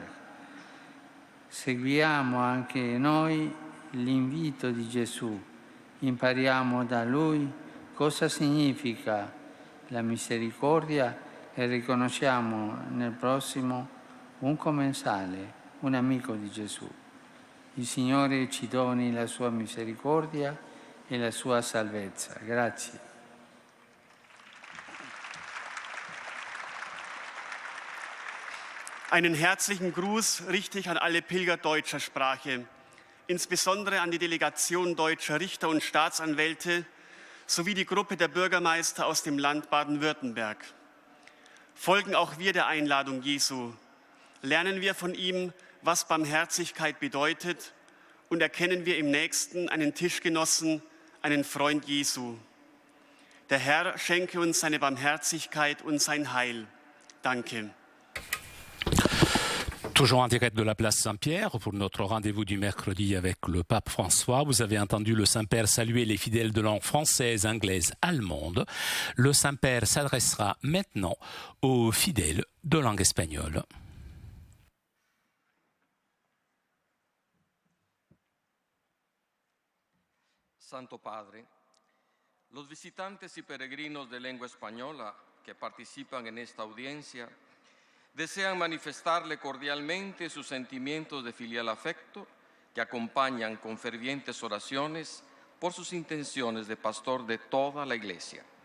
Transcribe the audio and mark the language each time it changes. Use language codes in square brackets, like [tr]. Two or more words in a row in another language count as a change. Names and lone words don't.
[it] Seguiamo anche noi l'invito di Gesù, impariamo da Lui cosa significa la misericordia e riconosciamo nel prossimo un commensale, un amico di Gesù. Il Signore ci doni la sua misericordia e la sua salvezza. Grazie. [de] Einen herzlichen Gruß richte ich an alle Pilger deutscher Sprache, insbesondere an die Delegation deutscher Richter und Staatsanwälte sowie die Gruppe der Bürgermeister aus dem Land Baden-Württemberg. Folgen auch wir der Einladung Jesu. Lernen wir von ihm, was Barmherzigkeit bedeutet und erkennen wir im Nächsten einen Tischgenossen, einen Freund Jesu. Der Herr schenke uns seine Barmherzigkeit und sein Heil. Danke. [fr] Toujours en direct de la place Saint-Pierre pour notre rendez-vous du mercredi avec le pape François. Vous avez entendu le Saint-Père saluer les fidèles de langue française, anglaise, allemande. Le Saint-Père s'adressera maintenant aux fidèles de langue espagnole. [es] Santo Padre, los visitantes y peregrinos de lengua española que participan en esta audiencia desean manifestarle cordialmente sus sentimientos de filial afecto que acompañan con fervientes oraciones por sus intenciones de pastor de toda la Iglesia.